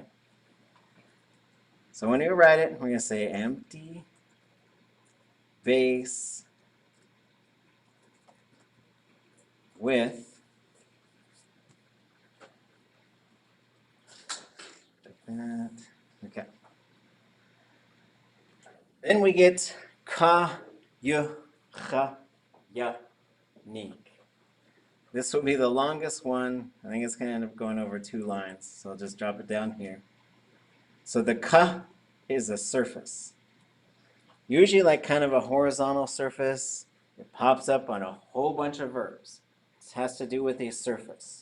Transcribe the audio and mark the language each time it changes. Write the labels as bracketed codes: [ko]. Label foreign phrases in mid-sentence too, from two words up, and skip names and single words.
[en] So when we write it, we're going to say empty vase with like that. Okay. Then we get ka, yu, cha, ya, ni. This will be the longest one. I think it's going to end up going over 2 lines, so I'll just drop it down here. So the ka is a surface. Usually like kind of a horizontal surface. It pops up on a whole bunch of verbs. It has to do with a surface.